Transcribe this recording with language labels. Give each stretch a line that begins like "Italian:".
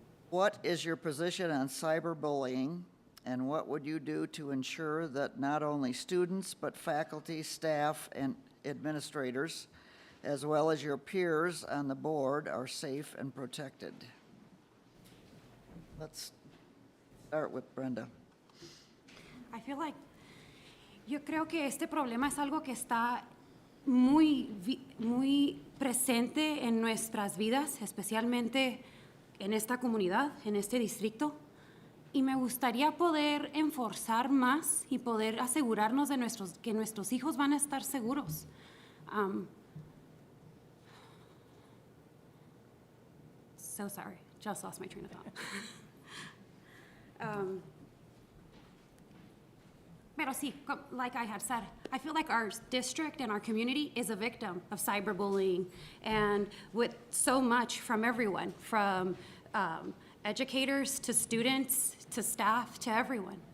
English: What is your position on cyberbullying, and what would you do to ensure that not only students, but faculty, staff, and administrators, as well as your peers on the board, are safe and protected? Let's start with Brenda. I feel like,
Spanish: yo creo que este problema es algo que está muy presente en nuestras vidas, especialmente en esta comunidad, en este distrito. Y me gustaría poder enforzar más y poder asegurarnos de que nuestros hijos van a estar seguros.
English: So sorry, just lost my train of thought.
Spanish: Pero sí,
English: like I had said, I feel like our district and our community is a victim of cyberbullying, and with so much from everyone, from educators to students to staff to everyone.